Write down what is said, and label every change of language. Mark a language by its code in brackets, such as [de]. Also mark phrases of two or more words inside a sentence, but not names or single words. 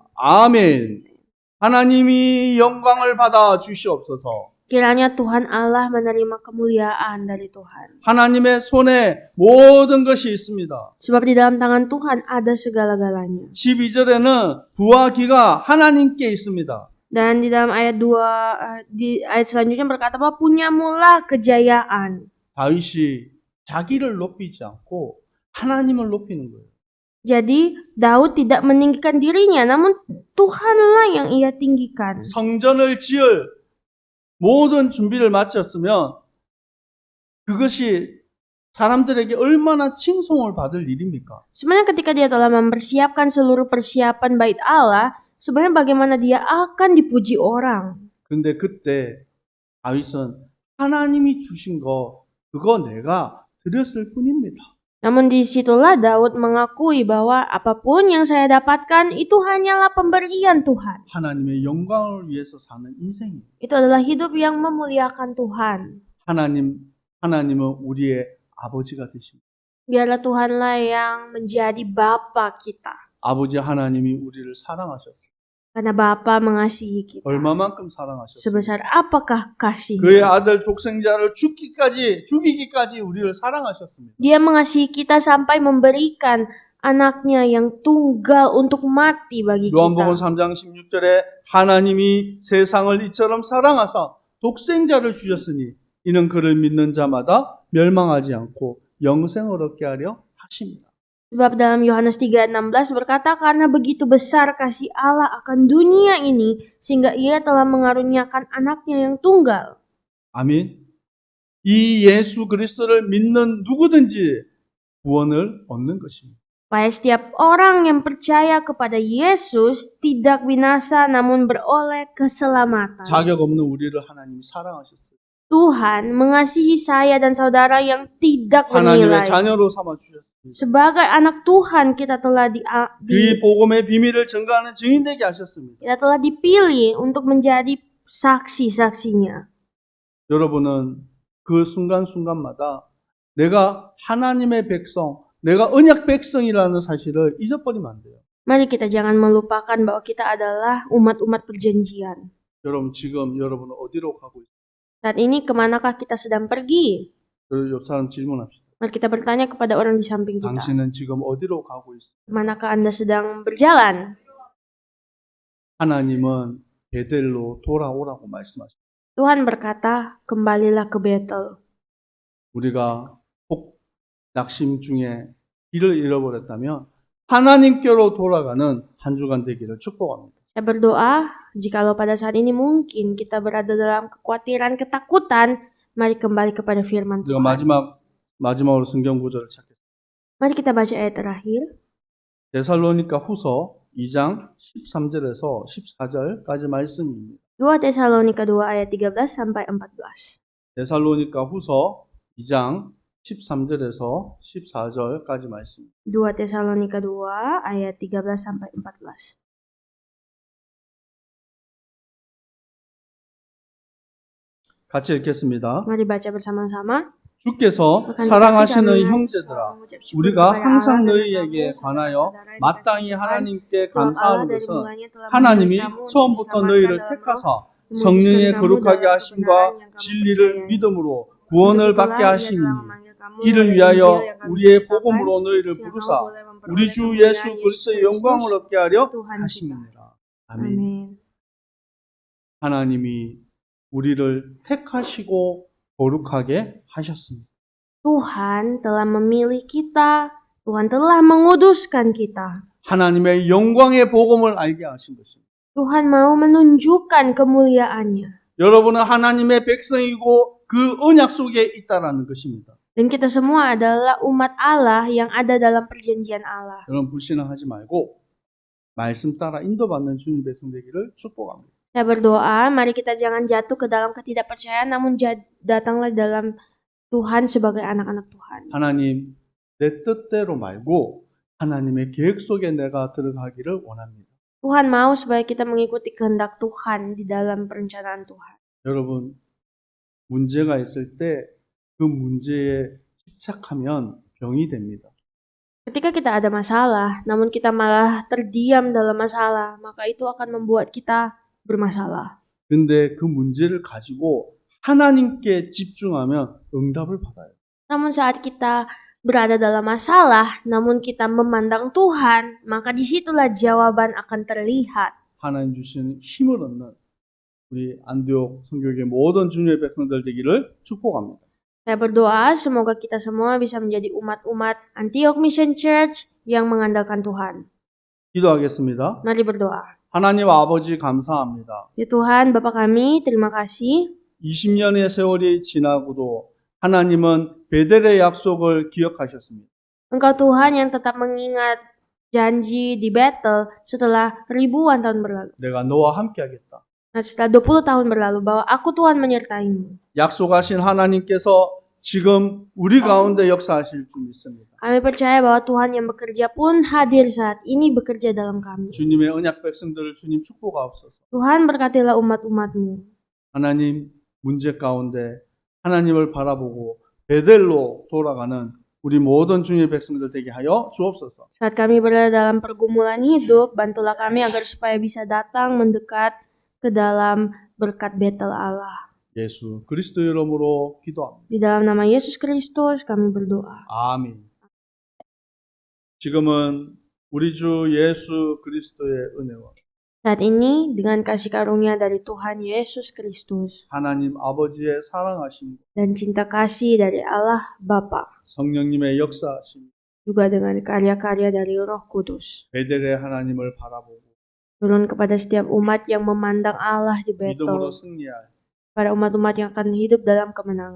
[ko] 아멘. 하나님이 영광을 받아 주시옵소서. [id] Kiranya Tuhan Allah menerima kemuliaan dari Tuhan. [ko] 하나님의 손에 모든 것이 있습니다. [id] Sebab di dalam tangan Tuhan ada segala-galanya. [ko] 12절에는 부와 기가 하나님께 있습니다. [id] Dan di dalam ayat 2, di ayat selanjutnya berkata bahwa punyamulah kejayaan. [ko] 다윗이 자기를 높이지 않고 하나님을 높이는 거예요. [id] Jadi Daud tidak meninggikan dirinya, namun Tuhanlah yang ia tinggikan. [ko] 성전을 지을 모든 준비를 마쳤으면 그것이 사람들에게 얼마나 칭송을 받을 일입니까? [id] Sebenarnya ketika dia telah mempersiapkan seluruh persiapan bait Allah, sebenarnya bagaimana dia akan dipuji orang. [ko] 근데 그때 다윗은 하나님이 주신 거 그거 내가 드렸을 뿐입니다. [id] Namun disitulah Daud mengakui bahwa apapun yang saya dapatkan itu hanyalah pemberian Tuhan. [ko] 하나님의 영광을 위해서 사는 인생입니다. [id] Itu adalah hidup yang memuliakan Tuhan. [ko] 하나님은 우리의 아버지가 되십니다. [id] Biarlah Tuhanlah yang menjadi Bapa kita. [ko] 아버지 하나님이 우리를 사랑하셨어요. [id] Karena Bapa mengasihi kita. [ko] 얼마만큼 사랑하셨어요. [id] Sebesar apakah kasihnya? [ko] 그의 아들 독생자를 죽이기까지 우리를 사랑하셨습니다. [id] Dia mengasihi kita sampai memberikan anaknya yang tunggal untuk mati bagi [ko] 요한복음 [id] kita. [ko] 3장 16절에 하나님이 세상을 이처럼 사랑하사 독생자를 주셨으니 이는 그를 믿는 자마다 멸망하지 않고 영생을 얻게 하려 하십니다. [id] Sebab dalam Yohanes 3:16 berkata, karena begitu besar kasih Allah akan dunia ini, sehingga ia telah mengaruniakan anaknya yang tunggal. [ko] 아멘. 이 예수 그리스도를 믿는 누구든지 구원을 얻는 것입니다. [id] Supaya setiap orang yang percaya kepada Yesus tidak binasa namun beroleh keselamatan. [ko] 자격 없는 우리를 하나님이 사랑하셨어요. [id] Tuhan mengasihi saya dan saudara yang tidak [ko] 하나님의 [id] bernilai. [ko] 자녀로 삼아 주셨습니다. [id] Sebagai anak Tuhan kita telah [ko] 그 복음의 비밀을 증거하는 증인 되게 하셨습니다. [id] kita telah dipilih untuk menjadi saksi-saksinya. [ko] 여러분은 그 순간순간마다 내가 하나님의 백성, 내가 언약 백성이라는 사실을 잊어버리면 안 돼요. [id] Mari kita jangan melupakan bahwa kita adalah umat-umat perjanjian. [ko] 여러분 지금 여러분은 어디로 가고 있어요? [id] Saat ini kemanakah kita sedang pergi? [ko] 옆 사람 질문합시다. [id] Mari kita bertanya kepada orang di samping kita. [ko] 당신은 지금 어디로 가고 있어요? [id] Kemanakah Anda sedang berjalan? [ko] 하나님은 베델로 돌아오라고 말씀하십니다. [id] Tuhan berkata, kembalilah ke Betel. [ko] 우리가 혹 낙심 중에 길을 잃어버렸다면 하나님께로 돌아가는 한 주간 되기를 축복합니다. [id] Saya berdoa, jikalau pada saat ini mungkin kita berada dalam kekhawatiran, ketakutan, mari kembali kepada firman [ko] 우리가 [id] Tuhan. [ko] 마지막으로 성경 구절을 찾겠습니다. [id] Mari kita baca ayat terakhir. [ko] 데살로니가 후서 2장 13절에서 14절까지 말씀입니다. [id] 2 Tesalonika 2 ayat 13 sampai 14. [ko] 데살로니가 후서 2장 13절에서 14절까지 말씀입니다. [id] 2 Tesalonika 2 ayat 13 sampai 14. [ko] 같이 읽겠습니다. [id] Mari baca bersama-sama. [ko] 주께서 사랑하시는 형제들아, 우리가 항상 너희에게 관하여 마땅히 하나님께 감사하는 것은 하나님이 처음부터 너희를 택하사 성령의 거룩하게 하심과 진리를 믿음으로 구원을 받게 하심이니 이를 위하여 우리의 복음으로 너희를 부르사 우리 주 예수 그리스도의 영광을 얻게 하려 하심이니라. 아멘. [id] Amin. [ko] 하나님이 우리를 택하시고 거룩하게 하셨습니다. [id] Tuhan telah memilih kita, Tuhan telah menguduskan kita. [ko] 하나님의 영광의 복음을 알게 하신 것입니다. [id] Tuhan mau menunjukkan kemuliaannya. [ko] 여러분은 하나님의 백성이고 그 언약 속에 있다라는 것입니다. [id] Dan kita semua adalah umat Allah yang ada dalam perjanjian Allah. [ko] 여러분 불신앙하지 말고 말씀 따라 인도받는 주님 백성 되기를 축복합니다. [id] Saya berdoa, mari kita jangan jatuh ke dalam ketidakpercayaan, namun datanglah dalam Tuhan sebagai anak-anak Tuhan. [ko] 하나님 내 뜻대로 말고 하나님의 계획 속에 내가 들어가기를 원합니다. [id] Tuhan mau supaya kita mengikuti kehendak Tuhan di dalam perencanaan Tuhan. [ko] 여러분 문제가 있을 때 그 문제에 집착하면 병이 됩니다. [id] Ketika kita ada masalah, namun kita malah terdiam dalam masalah, maka itu akan membuat kita bermasalah. [ko] 근데 그 문제를 가지고 하나님께 집중하면 응답을 받아요. [id] Namun saat kita berada dalam masalah, namun kita memandang Tuhan, maka disitulah jawaban akan terlihat. [ko] 하나님 주시는 힘을 얻는 우리 안디옥 선교회 모든 주님의 백성들 되기를 축복합니다. [id] Saya berdoa semoga kita semua bisa menjadi umat-umat Antioch Mission Church yang mengandalkan Tuhan. [ko] 기도하겠습니다. [id] Mari berdoa. [ko] 하나님 아버지 감사합니다. [id] Ya Tuhan, Bapa kami, terima kasih. [ko] 20년의 세월이 지나고도 하나님은 베델의 약속을 기억하셨습니다. [id] Engkau Tuhan yang tetap mengingat janji di Betel setelah ribuan tahun berlalu. [ko] 내가 너와 함께하겠다. [id] Nah, setelah 20 tahun berlalu bahwa aku Tuhan menyertaimu. [ko] 약속하신 하나님께서 지금 우리 가운데 역사하실 줄 믿습니다. [id] Kami percaya bahwa Tuhan yang bekerja pun hadir saat ini bekerja dalam kami. [ko] 주님의 언약 백성들을 주님 축복하옵소서. [id] Tuhan berkatilah umat-umat-Mu. [ko] 하나님 문제 가운데 하나님을 바라보고 베델로 돌아가는 우리 모든 주님의 백성들 되게 하여 주옵소서. [id] Saat kami berada dalam pergumulan hidup, bantulah kami agar supaya bisa datang mendekat ke dalam berkat Betel Allah. [ko] 예수 그리스도의 이름으로 기도합니다. [id] Di dalam nama Yesus Kristus kami berdoa. [ko] 아멘. 지금은 우리 주 예수 그리스도의 은혜와 [id] Saat ini dengan kasih karunia dari Tuhan Yesus Kristus [ko] 하나님 아버지의 사랑하심, [id] dan cinta kasih dari Allah Bapa, [ko] 성령님의 역사하심, [id] juga dengan karya-karya dari Roh Kudus, [ko] 베델의 하나님을 바라보고 [id] turun kepada setiap umat yang memandang Allah di [ko] 믿음으로 [id] Betel, [ko] 승리할 [id] pada umat-umat yang akan hidup dalam kemenangan.